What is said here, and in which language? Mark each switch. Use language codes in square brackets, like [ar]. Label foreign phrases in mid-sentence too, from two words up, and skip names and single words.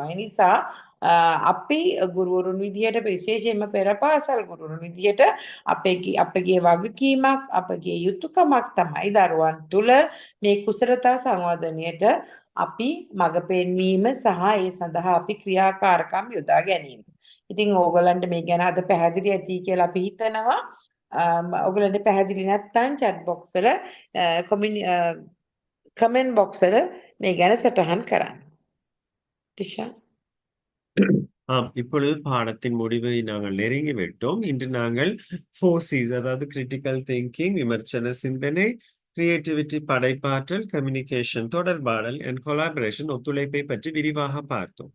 [si] ඒ නිසා අපි ගුරුවරුන් විදියට විශේෂයෙන්ම පෙරපාසල් ගුරුවරුන් විදියට අපගේ වගකීමක් අපගේ යුතුයකමක් තමයි දරුවන් තුළ මේ කුසලතා සංවර්ධනයට අපි මඟ පෙන්වීම සහ ඒ සඳහා අපි ක්‍රියාකාරකම් යොදා ගැනීම. ඉතින් ඕගොල්ලන්ට මේ ගැන අද පැහැදිලි ඇති කියලා අපි හිතනවා. ඕගොල්ලන්ට පැහැදිලි නැත්නම් [en] chat box [si] වල [en] comment box [si] වල මේ ගැන සටහන් කරන්න. ටිෂා [ta] இப்பொழுது பாடத்தின் முடிவை நாங்கள் நெருங்கி விட்டோம். இன்று நாங்கள் 4Cs, அதாவது [en] critical thinking, [ta] விமர்சன சிந்தனை, கிரியேட்டிவிட்டி படைப்பாற்றல், கம்யூனிகேஷன் தொடர்பாடல் [en] and collaboration [ta] ஒத்துழைப்பை பற்றி விரிவாக பார்த்தோம்.